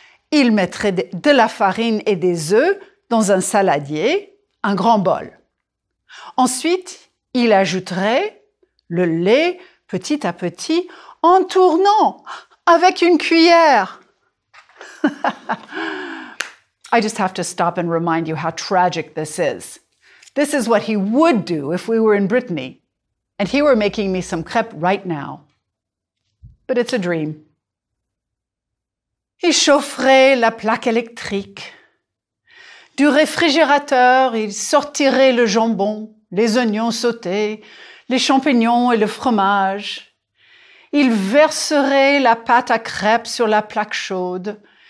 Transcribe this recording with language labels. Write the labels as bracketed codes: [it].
[fr] Il mettrait de la farine et des œufs dans un saladier, un grand bol. Ensuite, il ajouterait le lait petit à petit en tournant avec une cuillère. [en] I just have to stop and remind you how tragic this is. This is what he would do if we were in Brittany, and he were making me some crêpes right now. But it's a dream. [fr] Il chaufferait la plaque électrique. Du réfrigérateur, il sortirait le jambon, les oignons sautés, les champignons et le fromage. Il verserait la pâte à crêpes sur la plaque chaude.